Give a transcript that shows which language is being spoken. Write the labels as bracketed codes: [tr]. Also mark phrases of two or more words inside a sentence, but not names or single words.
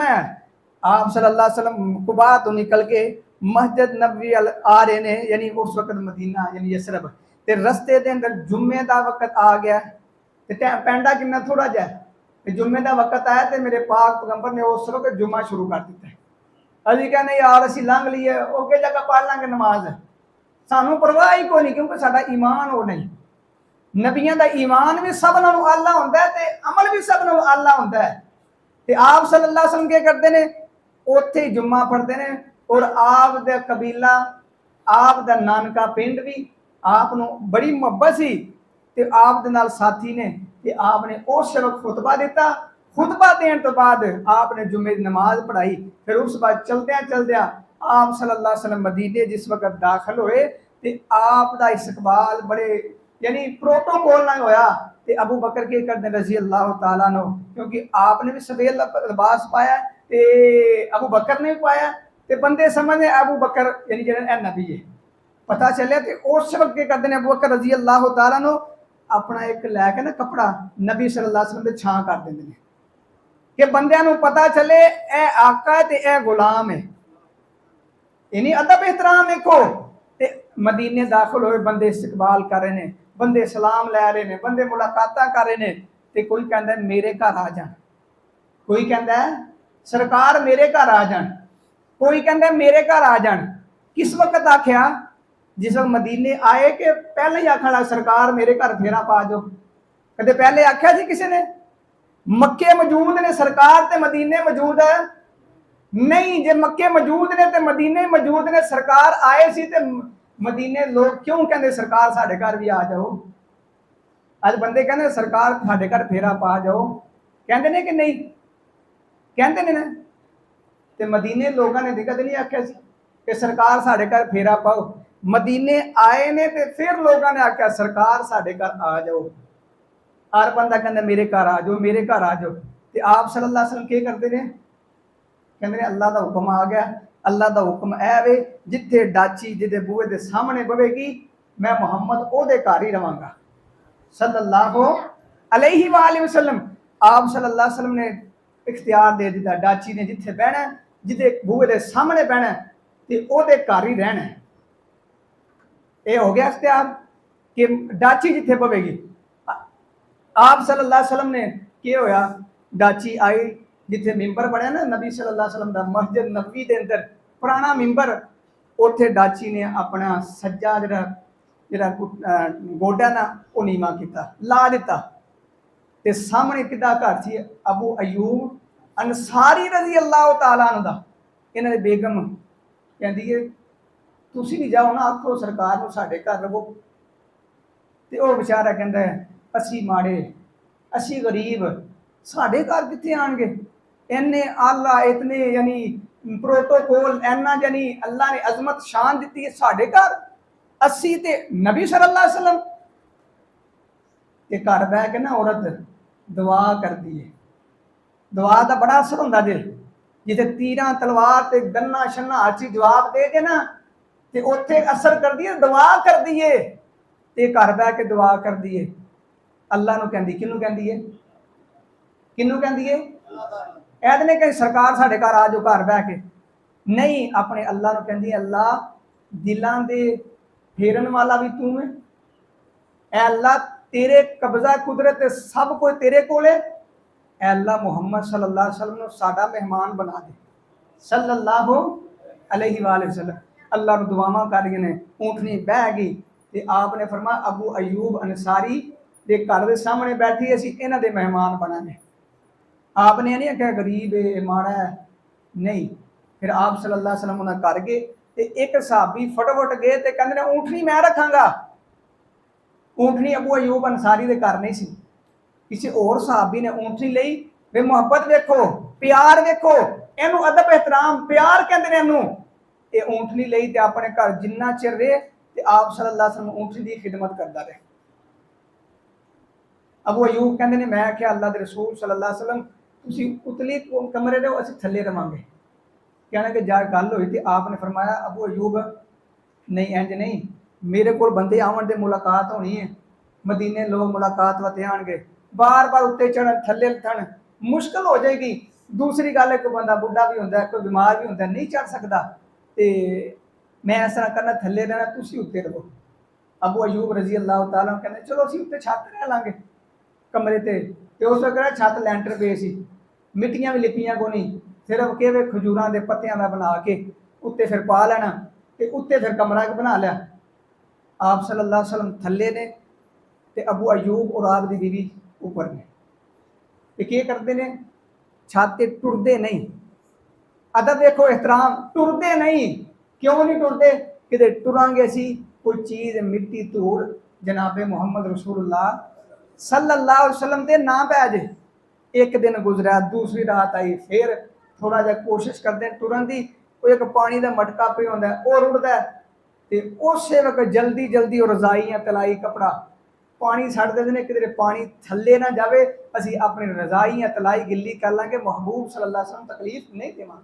[pa] آپ [ar] صلى الله عليه وسلم [pa] قبا تو نکل کے مسجد نبی آ رہے نے، یعنی اس وقت مدینہ یعنی یثرب تے رستے کے اندر جمعے کا وقت آ گیا. تے پینڈا کتنا تھوڑا جا، جمعے کا وقت آیا تو میرے پاک پیغمبر نے اس وقت جمعہ شروع کر دتا. ابھی کہنے یار اسی لنگھ لئے، اگے جگہ پڑھ لانگے نماز، سانوں پرواہ ہی کوئی نہیں، کیونکہ ساڈا ایمان او نہیں. نبیاں دا ایمان وی سب نالوں اعلیٰ ہندا ہے تے عمل وی سب نالوں اعلیٰ ہندا ہے. تے آپ [ar] صلى الله عليه وسلم [pa] کی کردے نے اوتھے ہی جمعہ پڑھدے نے. اور آپ دا قبیلہ، آپ دا نانکا پنڈ وی آپ نوں بڑی محبت سی تے آپ دے نال ساتھی نے تے آپنے اس وقت خطبہ دتا. [ur] خطبہ دینے تو بعد آپنے جمعے کی نماز پڑھائی. [pa] فیر اس بعد چلدیاں چلدیاں آپ [ar] صلى الله عليه وسلم [pa] مدینے جس وقت داخل ہوئے تے آپ دا استقبال بڑے یعنی پروٹوکول نا ہویا. تے ابو بکر کی کردے [ar] رضي الله تعالى [pa] نوں، کیونکہ آپنے وی سفید لباس پایا تے ابو بکر نے وی پایا تے بندے سمجھے ابو بکر یعنی جیہڑا نبی ہے. پتہ چلیا کہ اس وقت کی کردے ابو بکر [ar] رضي الله تعالى [pa] نوں اپنا اک لے کے نا کپڑا نبی [ar] صلى الله عليه وسلم [pa] دے چھاں کر دیندے نے کہ بندیاں نوں پتہ چلے اے آقا ہے تے اے غلام ہے. انہاں ادب احترام ویکھو۔ تے مدینے داخل ہوئے, [ur] بندے استقبال کر رہے ہیں، بندے سلام لے رہے ہیں، بندے ملاقات کر رہے ہیں. [pa] تے کوئی کہتا ہے میرے گھر آ جان، کوئی کہتا ہے سرکار میرے گھر آ جان، کوئی کہتا ہے میرے گھر آ جان. کس وقت آکھیا؟ جس وقت مدینے آئے کہ پہلے ہی آکھن لگا سرکار میرے گھر پھیرا پا جاؤ? کدے پہلے آکھیا جی کسی نے؟ مکے موجود نے سرکار تے مدینے موجود ہے نہیں. جے مکے موجود نے تے مدینے موجود نے، سرکار آئے سی تے مدینے لوگ کیوں کہتے سرکار ساڈے گھر وی آ جاؤ? اج بندے کہتے سرکار ساڈے گھر پھیرا پا جاؤ، کہتے نے کہ نہیں? کہتے نے نا. تے مدینے لوگاں نے کدے نہیں آکھیا کہ سرکار ساڈے گھر پھیرا پاؤ. مدینے آئے نے تے فیر لوگاں نے آکھیا سرکار ساڈے گھر آ جاؤ. [ur] ہر بندہ کہتا میرے گھر آ جاؤ، میرے گھر آ جاؤ. [pa] تے آپ [ar] صلى الله عليه وسلم [pa] کی کردے نے? [ur] کہتے اللہ کا حکم آ گیا. [pa] اللہ کا حکم ہے وے جتھے ڈاچی جدے بوہے کے سامنے بہوے گی میں محمد اودے گھر ہی رہواں گا [ar] صلى الله عليه وسلم. [pa] آپ [ar] صلى الله عليه وسلم [pa] نے اختیار دے دتا، ڈاچی نے جتھے بہنا جدے بوہے کے سامنے بہنا تو اودے گھر ہی رہنا. یہ ہو گیا اختیار کہ ڈاچی جتھے پووے گی. آپ [ar] صلى الله عليه وسلم [pa] نے کیا ہویا، ڈاچی آئی جتھے منبر بنیا نا نبی [ar] صلى الله عليه وسلم [pa] کا، مسجد نبوی کے اندر پرانا منبر، اوتھے ڈاچی نے اپنا سجا ذرا ذرا گوڈا نا او نیواں کیتا، لا دتا. تے سامنے کدا گھر سی ابو ایوب انصاری [ar] رضي الله تعالى عنه [pa] دا. انہاں دے بیگم کہندی ہے تسی وی جاؤ نا، آکھو سرکار نوں ساڈے گھر رہوو. تے او بیچارا کہندا ہے اسی ماڑے، اسی غریب، ساڈے گھر کتھے آون گے. اِنے اعلیٰ اتنے یعنی پروٹوکول اِناں یعنی اللہ نے عظمت شان دتی ہے، ساڈے گھر اسی تے نبی [ar] صلى الله عليه وسلم. [pa] تے گھر بہہ کے نا عورت دعا کرتی ہے. دعا کا بڑا اثر ہوندا جے، جتھے تیراں تلوار تے گنا شنا ہر چیز جواب دے جے نا تے اوتھے اثر کردی ہے، دعا کردی ہے. تے گھر بہہ کے دعا کردی ہے، اللہ نوں کہندی، کنوں کہندی ہے، کنوں کہندی ہے، ایدھ نے کہیں سرکار ساڈے گھر آ جاؤ گھر بہہ کے، نہیں اپنے اللہ نوں کہندی اللہ دلاں دے پھیرن والا وی توں ہے، اے اللہ تیرے قبضہ قدرت سب کوئی تیرے کول ہے. اے اللہ محمد [ar] صلى الله عليه وسلم [pa] ساڈا مہمان بنا دے [ar] صلى الله عليه وسلم. [pa] اللہ نوں دعاواں کر گئے نے، اونٹنی بہہ گئی تے آپنے فرمایا ابو ایوب انصاری دے گھر دے سامنے بیٹھی اسی انہاں دے مہمان بنانے. آپنے نہیں آکھیا غریب ہے ماڑا ہے، نہیں. فیر آپ [ar] صلى الله عليه وسلم [pa] انہیں کر گئے تے اک صحابی پھٹا پھٹ گئے تے کہندے نے اونٹنی میں رکھاں گا. اونٹنی ابو ایوب انصاری دے گھر نہیں سی، کسی اور صحابی نے اونٹنی لئی. وے محبت ویکھو، پیار ویکھو، اینوں ادب احترام پیار کہندے نے اینوں. یہ اونٹنی لئی تے اپنے گھر جنا چر رہے تے آپ [ar] صلى الله عليه وسلم [pa] اونٹنی دی خدمت کردا رہے. ابو ایوب کہندے نے میں آکھیا اللہ دے رسول [ar] صلى الله عليه وسلم [pa] تسی اتلی کمرے رہو، اسیں تھلے رہواں گے. کہنا کہ جا گل ہوئی تو آپنے فرمایا ابو ایوب نہیں اینج نہیں، میرے کو بندے آون دے ملاقات ہونی ہے، مدینے لوگ ملاقات واسطے آئیں گے، بار بار اتے چڑھن تھلے تھن مشکل ہو جائے گی. دوجی گل ہے کوئی بندہ بڈھا وی ہوندا ہے، کوئی بیمار وی ہوندا ہے، نہیں چڑھ سکدا، تو میں اس طرح کرنا تھلے رہنا تسی اتے رہو. ابو ایوب [ar] رضي الله تعالى [pa] کہتے چلو اسیں اتے چھت رہ لاں گے کمرے تے اس وقت چھت لینٹر پے سی، مٹیاں وی لپیاں کو نہیں، صرف کے کھجوراں دے پتیاں کا بنا کے اتے فیر پا لینا تے اتے فیر کمرہ بنا لیا. آپ [ar] صلى الله عليه وسلم [pa] تھلے نے تے ابو ایوب اور آپ دی بیوی اوپر نے. تے کی کردے نے چھت تے ٹردے نہیں، ادب ویکھو احترام، ٹردے نہیں. کیوں نہیں ٹردے، کہ ٹراں گے اسی کوئی چیز مٹی دھوڑ جناب محمد رسول اللہ [ar] صلى الله عليه وسلم [pa] دے نا پے جے. اک دن گزرا، دوجی رات آئی، فیر تھوڑا جا کوشش کردے ہیں ٹرن دی، کوئی اک پانی کا مٹکا پے ہوندا ہے او روڑدا ہے تے اس وقت جلدی جلدی رضائی یا تلائی کپڑا پانی چھڈ دیندے ہیں، کدھرے پانی تھلے نا جائے، اسی اپنی رضائی یا تلائی گلی کر لاں گے، محبوب [ar] صلى الله عليه وسلم [pa] تکلیف نہیں دیواں گے.